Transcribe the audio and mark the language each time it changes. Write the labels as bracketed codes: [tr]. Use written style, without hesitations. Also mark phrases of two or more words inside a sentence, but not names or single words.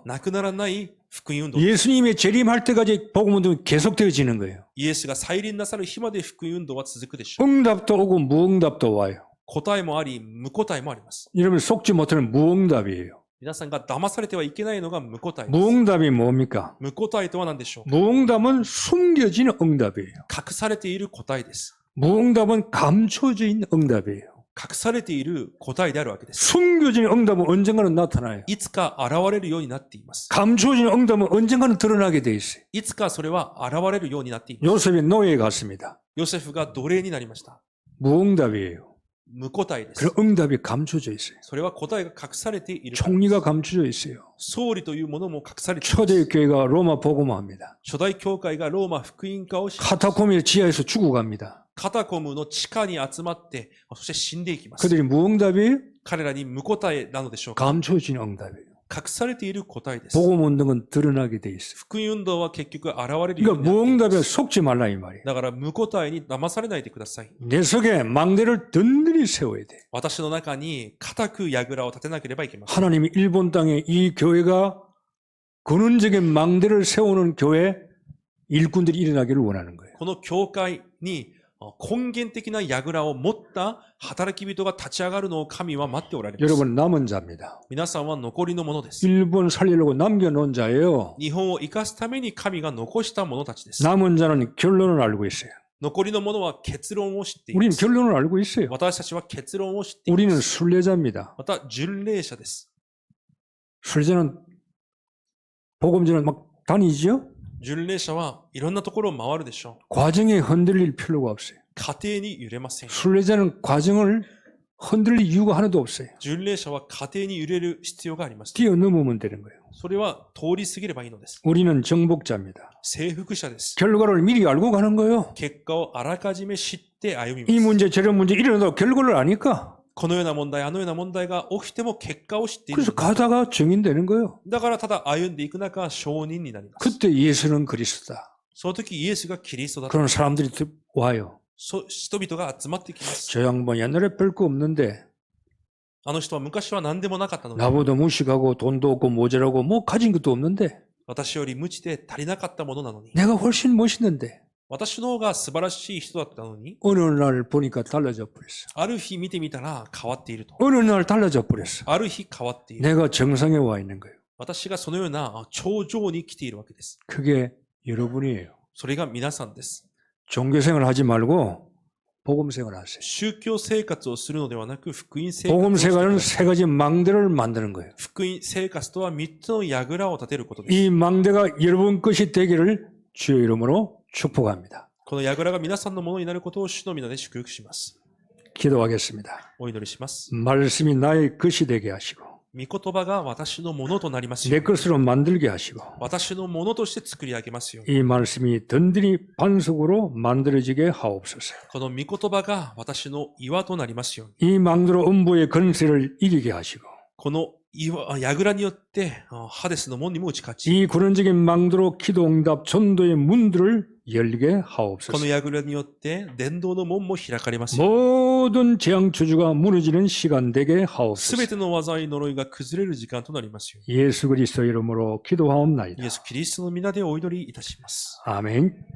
[ja] なくならない福音運動。 [ko] 예수님의 재림할 때까지 복음운동이 계속 되어지는 거예요. [ja] イエスが再臨なさる日まで福音運動は続くでしょう。 [ko] 응답도 오고 무응답도 와요. [ja] 答えもあり、無答えもあります。 [ko] 여러분 속지 못하는 무응답이에요. [ja] 皆さんが騙されてはいけないのが無答えです。 [ko] 무응답이 뭡니까? [ja] 無答えとは何でしょう。 [ko] 무응답은 숨겨진 응답이에요. [ja] 隠されている答えです。 [ko] 무응답은 감춰져 있는 응답이에요. [ja] 隠されている答えであるわけです。 [ko] 숨겨진 응답은 언젠가는 나타나요. [ja] いつか現れるようになっています。 [ko] 감춰진 응답은 언젠가는 드러나게 돼 있어요. [ja] いつかそれは現れるようになっています。 [ko] 요셉이 노예에 갔습니다. [ja] ヨセフが奴隷になりました。 [ko] 무응답이에요. [ja] 無答えです。 [ko] 그런 응답이 감춰져 있어요. [ja] それは答えが隠されているから。 [ko] 총리가 감춰져 있어요. [ja] 総理というものも隠されています。 [ko] 초대교회가 로마 복음화합니다. [ja] 初代教会がローマ福音化をし、 [ko] 카타콤의 지하에서 죽어갑니다. [ja] カタコムの地下に集まって、そして死んでいきます。 [ko] 그들이 무응답이에요? [ja] 彼らに無答えなのでしょうか。 [ko] 감춰진 응답이에요. [ja] 隠されている答えです。 [ko] 복음운동은 드러나게 돼 있어요. [ja] 福音運動は結局現れるよう [ko] 그러니까 [ja] になっていま [ko] 무응답에 [ja] す。 [ko] 속지 말라 이 말이에요. [ja] だから無答えに騙されないでください。 [ko] 내 속에 망대를 든든히 세워야 돼. [ja] 私の中に固く櫓を立てなければいけません。 [ko] 하나님이 일본 땅에 이 교회가 근원적인 망대를 세우는 교회 일꾼들이 일어나기를 원하는 거예요. [ja] この教会に根源的な櫓を持った働き人が立ち上がるのを神は待っておられます。 [ko] 여러분 남은 자입니다. [ja] 皆さんは残りのものです。 [ko] 일본 살리려고 남겨놓은 자예요. [ja] 日本を生かすために神が残した者たちです。 [ko] 남은 자는 결론을 알고 있어요. [ja] 残りの者は結論を知っていま [ko] 우리는 [ja] す。 [ko] 결론을 알고 있어요. [ja] 私たちは結論を知っていま [ko] 우리는 [ja] す。 [ko] 순례자입니다. [ja] また、巡礼者です。 [ko] 순례자는 복음전은 막 다니죠? [ja] 巡礼者はいろんなところを回るでしょう。 [ko] 과정에 흔들릴 필요가 없어요. [ja] 過程に揺れません。 [ko] 순례자는 과정을 흔들릴 이유가 하나도 없어요. [ja] 巡礼者は過程に揺れる必要があります。 [ko] 뛰어넘으면 되는 거예요. [ja] それは通り過ぎればいいのです。 [ko] 우리는 정복자입니다. [ja] 征服者です。 [ko] 결과를 미리 알고 가는 거예요. [ja] 結果をあらかじめ知って歩み [ko] 이 [ja] ます。 [ko] 문제 저런 문제 일어나도 결과를 아니까 [ja] このような問題、あのような問題が起きても結果を知っている [ko] 그래서 [ja] のです。 [ko] 가다가 증인되는 거예요. [ja] だからただ歩んでいく中、証人になります。 [ko] 그때 예수는 그리스도다. [ja] その時イエスがキリストだと。 [ko] 그런 사람들이 와요. [ja] 人々が集まってきます。 [ko] 저 양반 옛날에 별거 없는데 [ja] あの人は昔は何でもなかったのに、 [ko] 나보다 무식하고 돈도 없고 모자라고 뭐 가진 것도 없는데 [ja] 私より無知で足りなかったものなのに、 [ko] 내가 훨씬 멋있는데 [ja] 私の方が素晴らしい人だったのに、 [ko] 어느 날 보니까 달라져 버렸어. [ja] ある日見てみたら変わっていると。 [ko] 어느 날 달라져 버렸어. [ja] ある日変わっている。 [ko] 내가 정상에 와 있는 거예요. [ja] 私がそのような頂上に来ているわけです。 [ko] 그게 여러분이에요. [ja] それが皆さんです。 [ko] 종교생활 하지 말고 복음생활 하세요. [ja] 宗教生活をするのではなく、福音生活をしてく [ko] 복음생활은 [ja] ださい。 [ko] 세 가지 망대를 만드는 거예요. [ja] 福音生活とは3つの櫓を立てることです。 [ko] 이 망대가 여러분 것이 되기를 주의 이름으로 축복합니다. [ja] この櫓が皆さんのものになることを主の皆で祝福します。 [ko] 기도하겠습니다. [ja] お祈りします。 [ko] 말씀이 나의 것이 되게 하시고 [ja] 御言葉が私のものとなりますよ [ko] 내 [ja] うに。 [ko] 것으로 만들게 하시고 [ja] 私のものとして作り上げますように。 [ko] 이 말씀이 든든히 반석으로 만들어지게 하옵소서. [ja] この御言葉が私の岩となりますように。 [ko] 이 망대로 음부의 권세를 이기게 하시고 [ja] この櫓によってハデスの門にも打ち勝ち、 [ko] 이 구론적인 망대로 기도 응답 전도의 문들을 열게 [ja] この [ko] 하옵소서. [ja] 櫓によって伝道の門も開かれますように。 [ko] 모든 재앙 저주가 무너지는 시간 되게 [ja] すべ [ko] 하옵소서. [ja] ての災い呪いが崩れる時間となりますように。 [ko] 예수 그리스도 이름으로 기도하옵나이다. [ja] イエス・キリストの皆でお祈りいたします。 [ko] 아멘.